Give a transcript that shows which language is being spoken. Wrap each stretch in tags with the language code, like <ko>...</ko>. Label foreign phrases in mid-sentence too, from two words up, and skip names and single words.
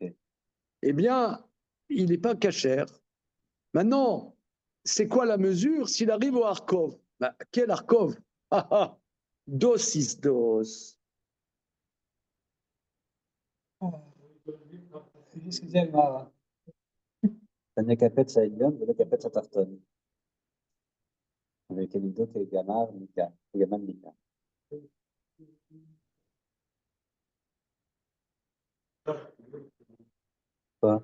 <fr>Eh bien, il n'est pas cachère. Maintenant, c'est quoi la mesure s'il arrive au Arkov? Ben, quel Arkov? Ah ah,</fr> <yi>dos is dos.</yi> <fr>Excusez-moi.</fr> <he>תנא קפץ העליון ולא קפץ התחתון. וכנגדו כגמל ניקה.</he> <fr>Quoi?</fr>